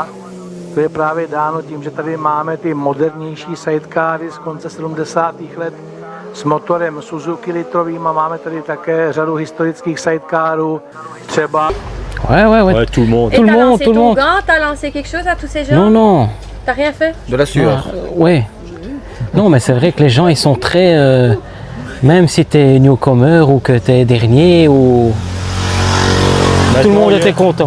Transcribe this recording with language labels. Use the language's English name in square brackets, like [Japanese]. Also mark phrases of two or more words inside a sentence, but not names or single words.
[Czech] To je právě dáno tím, že tady máme ty modernější sidecary z konce 70. let s motorem Suzuki litrovým a máme tady také řadu historických sidecarů, třeba... [French] Ouais, tout le monde. Et Tout le t'as monde, lancé tout le ton monde. gant, t'as lancé quelque chose à tous ces gens? Non, non. T'as rien fait? De la sueur. Ouais. Non, mais c'est vrai que les gens, ils sont très... même si t'es newcomer ou que t'es dernier, ou... Tout le monde était content.